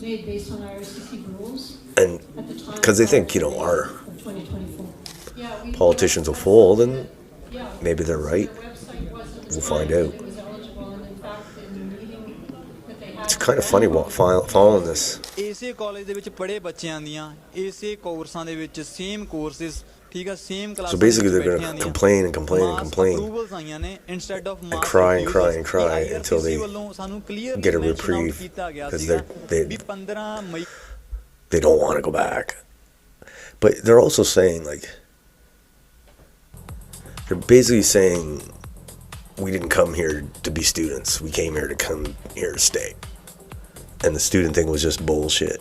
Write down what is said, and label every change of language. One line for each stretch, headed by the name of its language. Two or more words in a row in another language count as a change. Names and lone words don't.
English: Made based on IRCC rules and at the time because they think, our of 2024. Yeah, we. politicians will fold, and Yeah. maybe they're right. Their website wasn't. We'll find out. It was eligible, and in fact, in the meeting that they had. It's kind of funny following this.
Punjabi: ਇਸੇ ਕਾਲਜ ਦੇ ਵਿੱਚ ਪੜ੍ਹੇ ਬੱਚਿਆਂ ਦੀਆਂ ਇਸੇ ਕੋਰਸਾਂ ਦੇ ਵਿੱਚ
English: same courses
Punjabi: ਠੀਕ ਆ ਸੇਮ ਕਲਾਸਾਂ
English: So basically, they're going to complain and complain and complain
Punjabi: ਅਪਰੂਵਲਸ ਆਈਆਂ ਨੇ
English: instead of and cry and cry and cry until they
Punjabi: ਸਾਨੂੰ ਕਲੀਅਰ
English: get a reprieve because
Punjabi: ਵੀ 15 ਮਈ
English: they don't want to go back. But they're also saying, like, they're basically saying, we didn't come here to be students. We came here to come here to stay. And the student thing was just bullshit.